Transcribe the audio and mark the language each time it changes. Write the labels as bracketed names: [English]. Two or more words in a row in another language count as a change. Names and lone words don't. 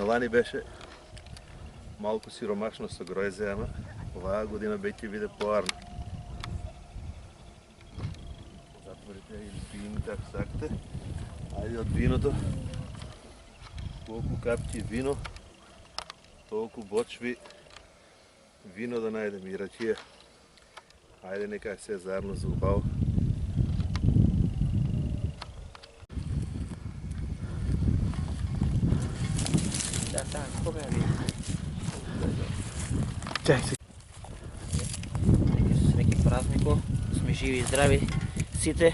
[Macedonian] Лани беше малко сиромашно со грозди, ама оваа година бе ќе биде поарно. Затворите или пиените ако сакате. [Bulgarian] Айде от виното. Колко капчи вино, толкова бочви вино да найдеме и ракия. [Macedonian] Айде нека се заедно за убаво. Всеки празнико, сме живи и здрави сите.